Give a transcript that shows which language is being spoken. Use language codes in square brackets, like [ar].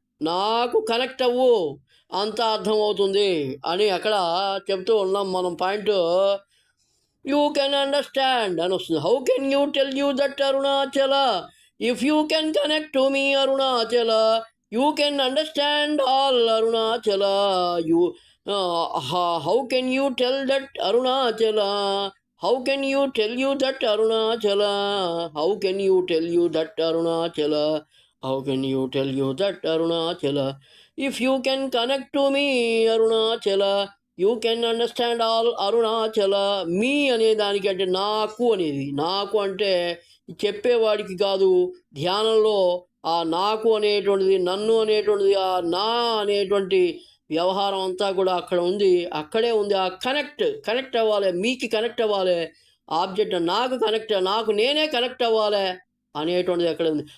[te] నాకు కనెక్ట్ అవ్వు, అంత అర్థమవుతుంది అని అక్కడ చెప్తూ ఉన్నాం మనం. [en] point you can understand [te] అని వస్తుంది. [en] How can you tell you that Arunachala. If you can connect to me Arunachala, you can understand all Arunachala. You how can you tell that Arunachala. How can you tell you that Arunachala? How can you tell you that Arunachala? How can you tell you that Arunachala? If you can connect to me, Arunachala, you can understand all Arunachala. [te] మీ అనే దానికి అంటే నాకు అనేది, నాకు అంటే చెప్పేవాడికి కాదు. ధ్యానంలో ఆ నాకు అనేటువంటిది, నన్ను అనేటువంటిది, ఆ నా అనేటువంటి వ్యవహారం అంతా కూడా అక్కడ ఉంది, అక్కడే ఉంది. ఆ కనెక్ట్ అవ్వాలి, మీకు కనెక్ట్ అవ్వాలి. ఆబ్జెక్ట్ నాకు నేనే కనెక్ట్ అవ్వాలి అనేటువంటిది అక్కడ ఉంది.